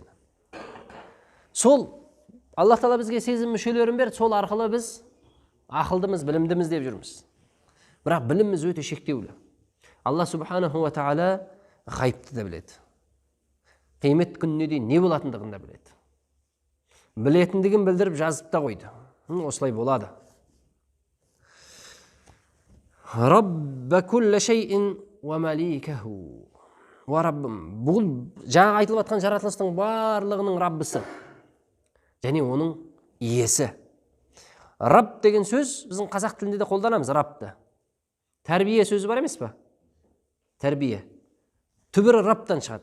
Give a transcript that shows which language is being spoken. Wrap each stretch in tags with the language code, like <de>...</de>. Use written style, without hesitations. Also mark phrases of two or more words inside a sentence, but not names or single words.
<kk>Сол Аллах тағала бізге сезім мүшелерін берді, сол арқылы біз ақылдымыз, білімдіміз деп жүрміз. Бірақ біліміміз өте шектеулі. Алла</kk> <ar>سبحانه وتعالى</ar> <kk>ғайыпты да біледі. Қиямет күніне дейін не болатындығын да біледі. Білетіндігін білдіріп жазып та қойды. Осылай болады.</kk> <ar>ربَّ كلِّ شيءٍ ومليكَه.</ar> <kk>Ва раббым. Бұл жаңа айтылып жатқан жаратылыстың барлығының Раббысы және оның иесі. Рабб деген сөз біздің қазақ тілінде де қолданамыз, Раббты. Тәрбие сөзі бар емес па? Тәрбие. Түбірі Раббтан шығады.</kk>